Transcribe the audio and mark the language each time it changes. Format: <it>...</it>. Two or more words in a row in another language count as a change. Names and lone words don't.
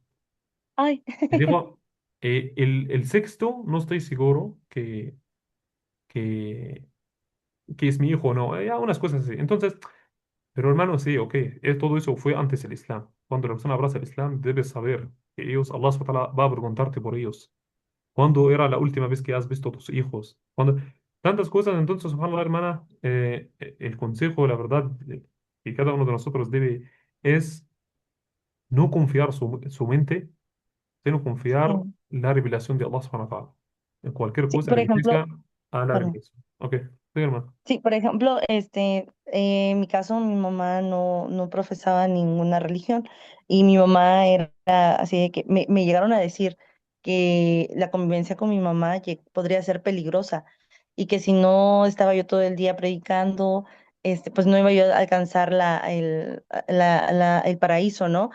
<es>ay, Me dijo, el sexto no estoy seguro que, que es mi hijo o no. Ya unas cosas así. Entonces, pero hermano, sí, ok, todo eso fue antes del Islam. Cuando la persona abraza el Islam, debes saber que ellos,</es> <ar>الله سبحانه وتعالى</ar> <es>va a preguntarte por ellos. ¿Cuándo era la última vez que has visto a tus hijos? Cuando tantas cosas, entonces, subhanallah, hermana, el consejo, la verdad, que cada uno de nosotros debe es no confiar su mente, sino confiar sí, la revelación de</es> <ar>الله سبحانه وتعالى.</ar> <es>En cualquier sí, cosa por beneficia ejemplo, a la perdón. revelación. Ok, sí, hermano. Sí, por ejemplo, en mi caso, mi mamá no profesaba ninguna religión y mi mamá era así de que me llegaron a decir que la convivencia con mi mamá podría ser peligrosa y que si no estaba yo todo el día predicando, pues no iba yo a alcanzar el paraíso, ¿no?</es>